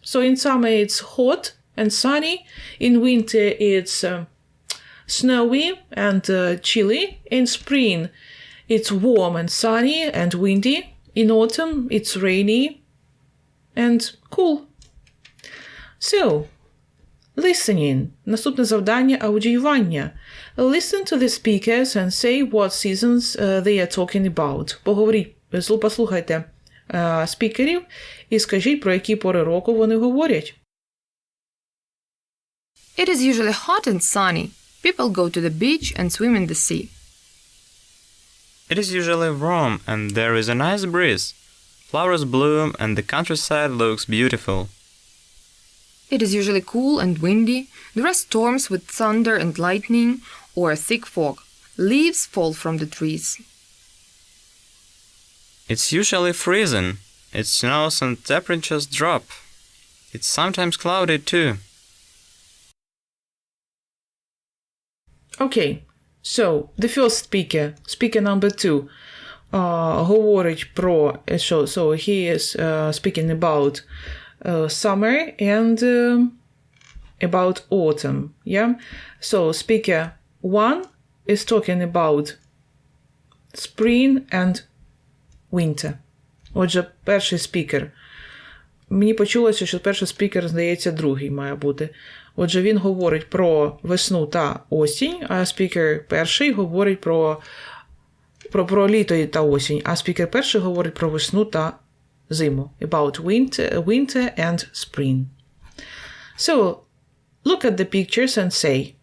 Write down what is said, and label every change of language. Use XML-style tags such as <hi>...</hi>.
<en>So in summer it's hot and sunny. In winter it's snowy and chilly. In spring it's warm and sunny and windy. In autumn it's rainy and cool. So, listening.</en> <uk>Наступне завдання – аудіювання.</uk> <en>Listen to the speakers and say what seasons they are talking about.</en> <uk>Поговоріть, послухайте спікерів і скажіть, про які пори року вони говорять.</uk> <en>It is usually hot and sunny. People go to the beach and swim in the sea. It is usually warm and there is a nice breeze. Flowers bloom and the countryside looks beautiful. It is usually cool and windy. There are storms with thunder and lightning or a thick fog. Leaves fall from the trees. It's usually freezing. It snows and temperatures drop. It's sometimes cloudy too. Okay, so the first speaker number 2,</en> <uk>говорить про,</uk> <en>so he is speaking about summer and about autumn, yeah? So speaker 1 is talking about spring and winter.</en> <uk>Отже, перший спікер. Мені почулося, що перший спікер, здається, другий має бути. Отже, він говорить про весну та осінь, а спікер перший говорить про літо та осінь, а спікер перший говорить про весну та зиму.</uk> <en>About winter and spring. So, look at the pictures and say.</en>